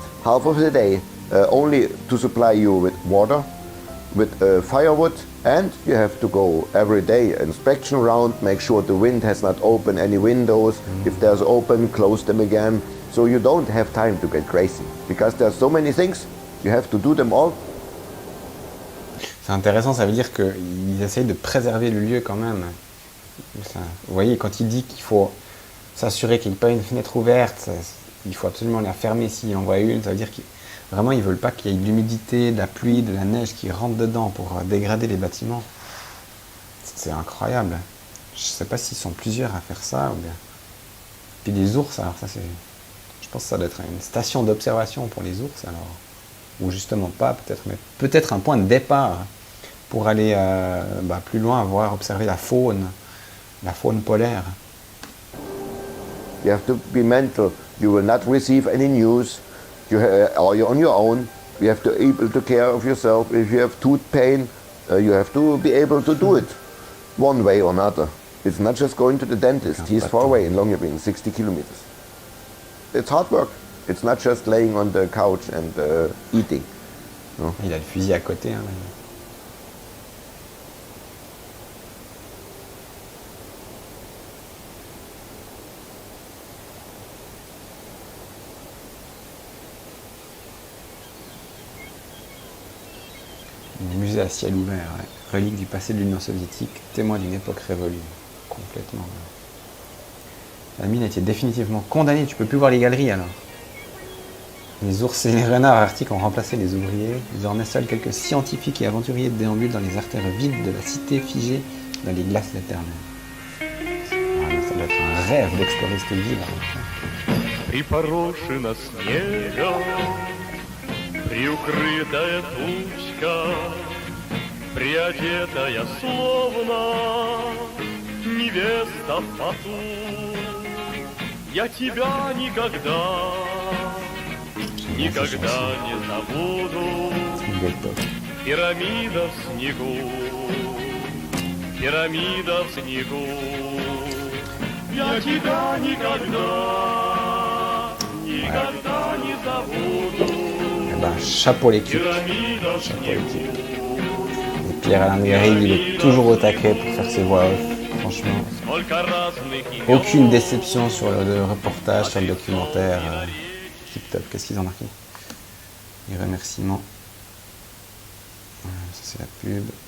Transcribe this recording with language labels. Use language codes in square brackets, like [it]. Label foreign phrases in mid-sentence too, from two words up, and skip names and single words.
[en] Half of the day only to supply you with water, with firewood, and you have to go every day inspection round, make sure the wind has not opened any windows. If there's open, close them again. So you don't have time to get crazy because there's so many things. You have to do them all. [fr] C'est intéressant, ça veut dire qu'ils essayent de préserver le lieu quand même. Ça, vous voyez, quand il dit qu'il faut s'assurer qu'il n'y ait pas une fenêtre ouverte, il faut absolument la fermer s'il en voit une, ça veut dire qu'ils vraiment ils veulent pas qu'il y ait de l'humidité, de la pluie, de la neige qui rentre dedans pour dégrader les bâtiments. C'est incroyable. Je sais pas s'ils sont plusieurs à faire ça ou bien. Puis les ours, alors ça c'est. Je pense que ça doit être une station d'observation pour les ours alors. Ou justement pas, peut-être, mais peut-être un point de départ pour aller plus loin, voir, observer la faune polaire. [en] You have to be mental. You will not receive any news. Are you on your own? You have to be able to care of yourself. If you have tooth pain, you have to be able to do it one way or another. It's not just going to the dentist. He's far away in Longyearbyen, 60 kilometers. It's hard work. It's not just laying on the couch and eating. No? [fr] Il a le fusil à côté. Hein, musée à ciel ouvert, ouais. Relique du passé de l'Union soviétique, témoin d'une époque révolue. Complètement. Ouais. La mine était définitivement condamnée, tu peux plus voir les galeries alors. Les ours et les renards arctiques ont remplacé les ouvriers. Désormais, seuls quelques scientifiques et aventuriers déambulent dans les artères vides de la cité figée dans les glaces éternelles. Ah, ça doit être un rêve d'explorer cette ville. [ru] Припорошена снегом, приукрытая тучка, приодетая словно невеста в поту. Я тебя никогда не забуду. Пирамида в снегу, пирамида в снегу. Я тебя никогда не забуду. [fr] Eh ben, chapeau l'équipe. Chapeau l'équipe. Et Pierre-Alain Garrigue, il est toujours au taquet pour faire ses voix off. Franchement, aucune déception sur le reportage, sur le documentaire. Tip top. Qu'est-ce qu'ils ont marqué? Les remerciements. Voilà, ça c'est la pub.